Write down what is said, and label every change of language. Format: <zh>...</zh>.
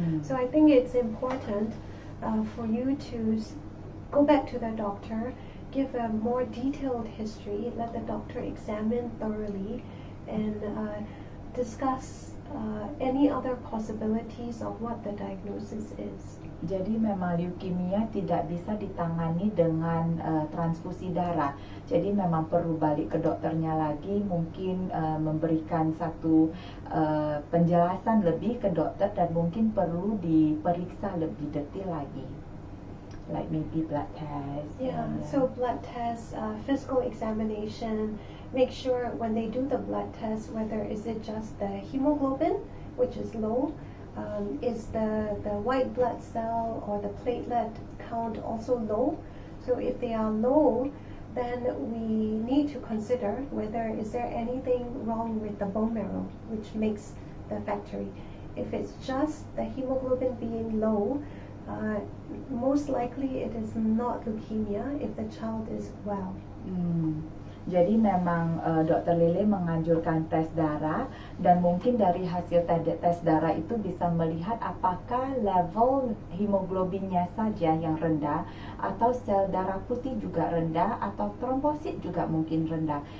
<en>So I think it's important for you to go back to the doctor, give a more detailed history, let the doctor examine thoroughly, and discuss any other possibilities of what the diagnosis is.</en> <id>Jadi memang leukemia tidak bisa ditangani dengan transfusi darah. Jadi memang perlu balik ke dokternya lagi, mungkin memberikan satu penjelasan lebih ke dokter dan mungkin perlu diperiksa lebih detail lagi.</id> <en>Like maybe blood test. Yeah, so blood test, physical examination, make sure when they do the blood test, whether is it just the hemoglobin, which is low, is the white blood cell or the platelet count also low? So if they are low, then we need to consider whether is there anything wrong with the bone marrow, which makes the factory. If it's just the hemoglobin being low, most likely it is not leukemia if the child is well.</en> <id>Jadi memang Dr. Lele menganjurkan tes darah, dan mungkin dari hasil tes darah itu bisa melihat apakah level hemoglobinnya saja yang rendah, atau sel darah putih juga rendah, atau trombosit juga mungkin rendah.</id>